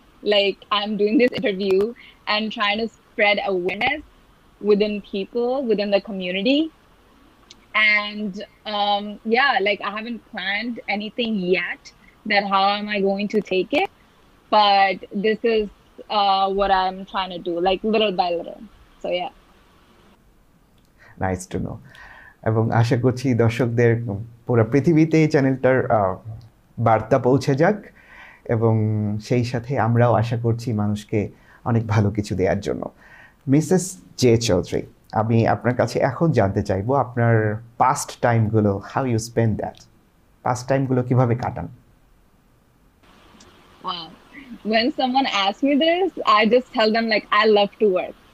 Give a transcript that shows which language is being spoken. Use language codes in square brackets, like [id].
[en] Like I'm doing this interview and trying to spread awareness within people, within the community. And yeah, like I haven't planned anything yet that how am I going to take it, but this is what I'm trying to do, like little by little. So yeah. Nice to know. [bn] এবং আশা করছি দর্শকদের পুরো পৃথিবীতে এই চ্যানেলটার বার্তা পৌঁছে যাক এবং সেই সাথে আমরাও আশা করছি মানুষকে অনেক ভালো কিছু দেওয়ার জন্য। মিসেস জে চৌধুরী, আমি আপনার কাছে এখন জানতে চাইবো আপনার past টাইমগুলো, [en] how you spend that, [bn] past টাইমগুলো কিভাবে কাটান? [en] Wow. When someone asks me this, I just tell them like I love to work.